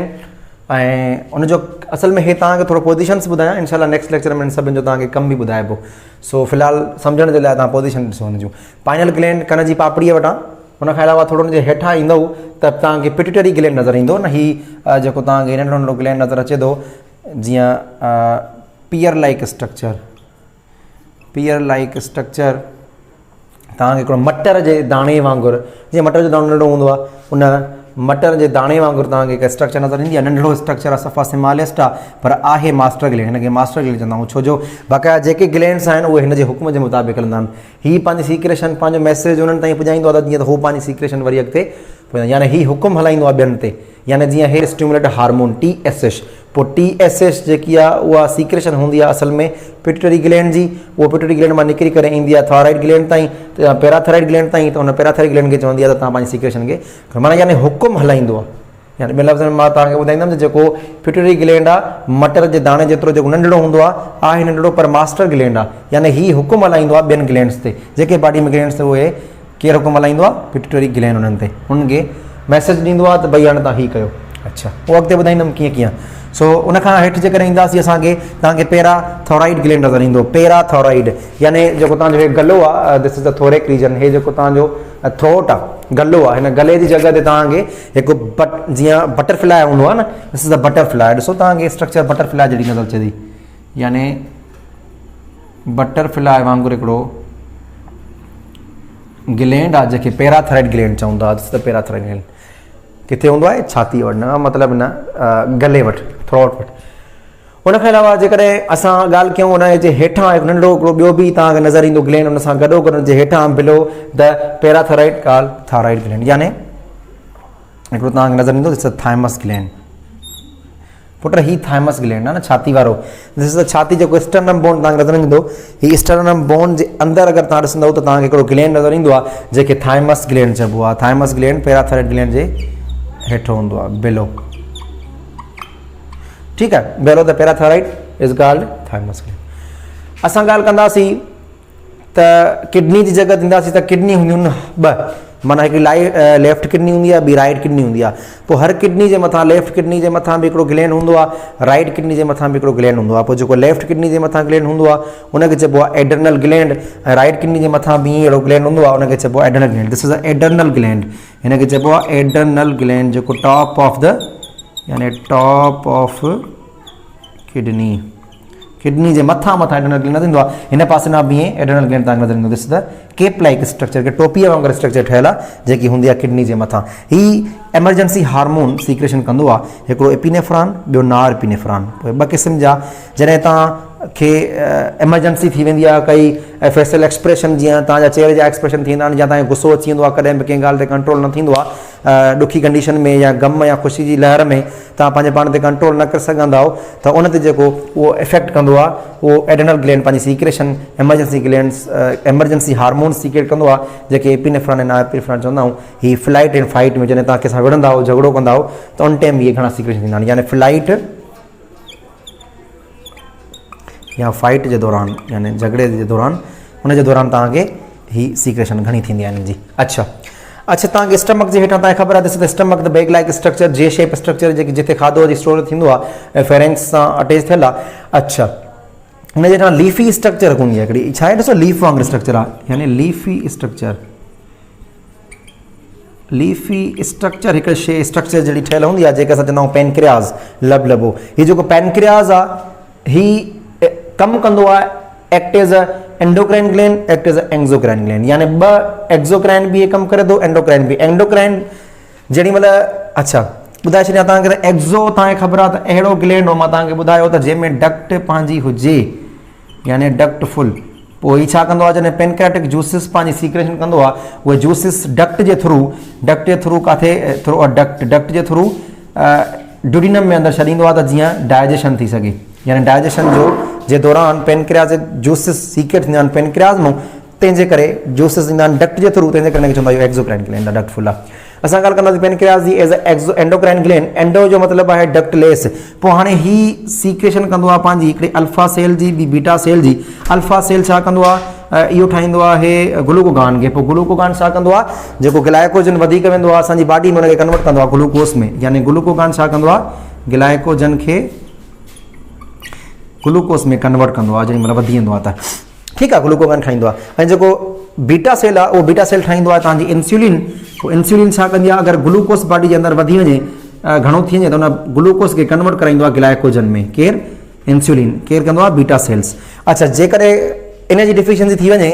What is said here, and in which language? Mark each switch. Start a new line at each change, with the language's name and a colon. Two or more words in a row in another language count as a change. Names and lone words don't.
Sindhi: ऐं उनजो असल में हे तव्हांखे थोरो पोज़ीशन्स ॿुधायां, इनशाला
English: next lecture
Sindhi: में सभिनि जो तव्हांखे कम बि ॿुधाइबो। सो फ़िलहालु सम्झण जे लाइ तव्हां पोज़ीशन ॾिसो हुन जूं।
English: pineal gland
Sindhi: कन जी पापड़ीअ वटां, हुनखां अलावा थोरो हुनजे हेठां ईंदव त तव्हांखे
English: pituitary gland
Sindhi: नज़र ईंदो न। हीअ जेको तव्हांखे नंढो नंढो ग्लैंड नज़र अचे थो जीअं
English: pear like structure, pear like structure
Sindhi: तव्हांखे हिकिड़ो मटर जे दाणे वांगुरु, जीअं मटर जो दाणो नंढो हूंदो आहे उन मटर जे दाणे वांगुरु तव्हांखे हिकु स्ट्रक्चर नज़र ईंदी आहे। नंढिड़ो स्ट्रक्चर आहे, सफ़ा स्मॉलेस्ट आहे, पर आहे
English: master gland.
Sindhi: हिनखे
English: master gland
Sindhi: चवंदा आहियूं छो जो बाक़ाइदा जेके ग्लैंड्स आहिनि उहे हिन जे हुकुम जे मुताबिक़ हलंदा आहिनि। हीअ पंहिंजी सीक्रेशन पंहिंजो मैसेज उन्हनि ताईं पुॼाईंदो आहे त जीअं त हू पंहिंजी सीक्रेशन वरी अॻिते पुॼाईंदा, यानी हीअ हुकुम हलाईंदो आहे ॿियनि ते। यानी जीअं हे
English: stimulate hormone
Sindhi: TSH, पोइ TSH जेकी आहे उहा सीक्रेशन हूंदी आहे असल में
English: pituitary gland
Sindhi: जी। उहो
English: pituitary gland
Sindhi: मां निकिरी करे ईंदी आहे
English: thyroid gland
Sindhi: ताईं,
English: parathyroid gland
Sindhi: ताईं। त उन
English: parathyroid gland
Sindhi: खे चवंदी आहे त तव्हां पंहिंजी सीक्रेशन खे माना यानी हुकुम हलाईंदो आहे। यानी ॿिए लफ़्ज़नि में मां तव्हांखे ॿुधाईंदुमि त जेको
English: pituitary gland
Sindhi: आहे मटर जे दाणे जेतिरो जेको नंढिड़ो हूंदो आहे नंढिड़ो, पर
English: master gland
Sindhi: आहे। यानी हीअ हुकुम हलाईंदो आहे ॿियनि ग्लैंड्स ते, जेके बॉडी में ग्लैंड्स ते उहे केरु हुकुम हलाईंदो आहे,
English: pituitary gland
Sindhi: उन्हनि ते। उनखे मैसेज ॾींदो आहे त भई हाणे तव्हां हीअ कयो। अच्छा, उहो अॻिते ॿुधाईंदुमि कीअं कीअं। सो उनखां हेठि जेकॾहिं ईंदासीं असांखे तव्हांखे
English: parathyroid gland
Sindhi: नज़र ईंदो। पैराथायराइड यानी जेको तव्हांजो हे गलो आहे,
English: This is the thoracic region.
Sindhi: हे जेको तव्हांजो थ्रोट आहे, गलो आहे, हिन गले जी जॻह ते तव्हांखे हिकु जीअं बटरफ्लाई हूंदो आहे न,
English: This is the butterfly.
Sindhi: ॾिसो तव्हांखे स्ट्रक्चर बटरफ्लाई जहिड़ी नज़र अचे थी, यानी बटरफ्लाई वांगुरु हिकिड़ो ग्लैंड आहे जंहिंखे
English: parathyroid gland
Sindhi: चवंदा आहे।
English: This is the parathyroid gland.
Sindhi: किथे हूंदो आहे? छाती वटि, न मतिलबु न गले वटि, थ्रोट वटि। उनखां अलावा जेकॾहिं असां ॻाल्हि कयूं उनजे हेठां हिकु नंढिड़ो हिकिड़ो ॿियो बि तव्हांखे नज़र ईंदो ग्लैंड, उन सां गॾो गॾु हुनजे हेठां
English: below the parathyroid called thyroid gland,
Sindhi: यानी हिकिड़ो तव्हांखे नज़र ईंदो
English: this is thymus gland.
Sindhi: पुट ही
English: thymus gland
Sindhi: आहे न, छाती वारो।
English: this is the
Sindhi: छाती जेको
English: sternum bone
Sindhi: तव्हांखे नज़र ईंदो। हीअ
English: sternum bone
Sindhi: जे अंदरि अगरि तव्हां ॾिसंदव त तव्हांखे हिकिड़ो ग्लैंड नज़र ईंदो आहे जंहिंखे
English: thymus gland
Sindhi: चइबो आहे।
English: thymus gland parathyroid gland
Sindhi: जे हेठो हूंदो आहे, बिलो। ठीकु आहे,
English: Below the parathyroid is called thymus gland.
Sindhi: असां ॻाल्हि कंदासीं त किडनी जी जॻह ॾींदासीं त किडनी हूंदियूं आहिनि ॿ, माना हिकिड़ी
English: left kidney
Sindhi: हूंदी आहे, ॿी
English: right kidney
Sindhi: हूंदी आहे। पोइ हर किडनी जे मथां,
English: left kidney
Sindhi: जे मथां बि हिकिड़ो ग्लैंड हूंदो आहे,
English: right kidney
Sindhi: जे मथां बि हिकिड़ो ग्लैंड हूंदो आहे। पोइ जेको
English: left kidney
Sindhi: जे मथां ग्लैंड हूंदो आहे उनखे चइबो आहे
English: adrenal gland,
Sindhi: ऐं
English: right kidney
Sindhi: जे मथां बि अहिड़ो ग्लैंड हूंदो आहे उनखे चइबो आहे
English: adrenal gland. This is a adrenal gland,
Sindhi: हिनखे चइबो आहे
English: adrenal gland,
Sindhi: जेको
English: top of the
Sindhi: यानी
English: top of kidney,
Sindhi: किडनी जे मथां
English: adrenal gland
Sindhi: नज़र ईंदो आहे। हिन पासे खां बि
English: adrenal gland
Sindhi: तव्हांखे नज़र ईंदो।
English: This is the cap like structure,
Sindhi: के टोपीअ वांगुरु स्ट्रक्चर ठहियलु आहे जेकी हूंदी आहे किडनी जे मथां। ही
English: emergency hormone
Sindhi: सीक्रेशन कंदो आहे, हिकिड़ो एपिनेफ्रॉन, ॿियो नार एपिनेफ्रॉन। पोइ ॿ क़िस्म जा, जॾहिं तव्हांखे एमरजेंसी थी वेंदी आहे, काई
English: facial expression
Sindhi: जीअं तव्हांजा चेहरे जा एक्सप्रेशन थींदा आहिनि, या तव्हांखे गुस्सो अची वेंदो आहे, कॾहिं बि कंहिं ॻाल्हि ते कंट्रोल न थींदो आहे, ॾुखी कंडीशन में या ग़म या ख़ुशी जी लहर में तव्हां पंहिंजे पाण ते कंट्रोल न करे सघंदा आहियो, त उन ते जेको उहो इफेक्ट कंदो आहे, उहो
English: adrenal gland
Sindhi: पंहिंजी सीक्रेशन
English: emergency glands emergency hormone secrete
Sindhi: कंदो आहे, जेके एपिनेफ्रॉन ऐं नार एपिनेफ्रॉन चवंदा आहियूं। ही
English: flight and fight
Sindhi: में जॾहिं तव्हां कंहिंसां विढ़ंदा आहियो, झगड़ो कंदा आहियो, त उन टाइम इहे घणा सीक्रेशन थींदा आहिनि, यानी फ्लाइट या फाइट जे दौरान, यानी झगड़े जे दौरान, उनजे दौरान तव्हांखे ही सीक्रेशन घणी थींदी आहे जी। अच्छा, तव्हांखे स्टमक जे हेठां तव्हांखे ख़बर आहे, ॾिसो त स्टमक
English: the bag like structure, J shape structure,
Sindhi: जेकी जिते खाधो जी स्टोर थींदो आहे, फेरेंक्स सां अटैच थियल आहे। अच्छा, हुनजे हेठां
English: leafy structure
Sindhi: हूंदी आहे हिकिड़ी, छा आहे ॾिसो लीफ वांगुरु स्ट्रक्चर आहे, यानी
English: leafy structure. leafy structure
Sindhi: हिकु शइ स्ट्रक्चर जहिड़ी ठहियल हूंदी आहे जेके असां चवंदा आहियूं पेनक्रियाज़ लबो हीउ जेको पेनक्रियाज़ आहे ही कमु कंदो आहे
English: act as a endocrine gland act as a exocrine gland
Sindhi: यानी ॿ एक्सोक्राइन बि कमु करे थो एंडोक्राइन बि एंडोक्राइन जेॾी महिल अच्छा ॿुधाए छॾियां तव्हांखे एक्ज़ो तव्हांखे ख़बर आहे त अहिड़ो ग्लैंड हो मां तव्हांखे ॿुधायो त जंहिंमें डक्ट पंहिंजी हुजे यानी
English: duct full
Sindhi: पोइ हीउ छा कंदो आहे जॾहिं
English: pancreatic juices
Sindhi: पंहिंजी सीक्रेशन कंदो आहे उहे जूसिस डक्ट जे थ्रू काथे
English: through duct
Sindhi: जे थ्रू ड्यूडिनम में अंदरि छॾींदो आहे त जीअं डाइजेशन थी सघे यानी डाइजेशन जे दौरान
English: pancreas juices
Sindhi: सीक्रेट थींदा आहिनि पेनक्रियाज मां तंहिंजे करे जूसिस ईंदा आहिनि डक्ट जे थ्रू तंहिंजे करे चवंदा आहियूं
English: exocrine gland duct full
Sindhi: आहे असां ॻाल्हि कंदासीं पेनक्रियाज जी
English: as a endocrine gland
Sindhi: एंडो जो मतिलबु आहे डक्टलेस पोइ हाणे ही सीक्रेशन कंदो आहे पंहिंजी हिकिड़ी
English: alpha cell
Sindhi: जी ॿी
English: beta cell
Sindhi: जी
English: alpha cell
Sindhi: छा कंदो आहे इहो ठाहींदो आहे ग्लूकोगान खे पोइ ग्लूकोगान छा कंदो आहे जेको ग्लाइकोजन वधीक वेंदो आहे असांजी बॉडी में हुनखे कन्वर्ट कंदो आहे ग्लूकोस में यानी ग्लूकोगान छा कंदो आहे ग्लाइकोजन खे ग्लूकोस में कन्वर्ट कंदो आहे जेॾी महिल वधी वेंदो आहे त ठीकु आहे ग्लूकोगान ठाहींदो आहे ऐं जेको
English: beta cell
Sindhi: आहे उहो
English: beta cell
Sindhi: ठाहींदो आहे तव्हांजी इंसुलिन पोइ इंसुलिन छा कंदी आहे अगरि ग्लूकोस बॉडी जे अंदरि वधी वञे घणो थी वञे त हुन ग्लूकोस खे कन्वर्ट कराईंदो आहे ग्लाइकोजन में केरु इंसुलिन केरु कंदो आहे
English: beta cells
Sindhi: अच्छा जेकॾहिं इन जी डिफिशियंसी थी वञे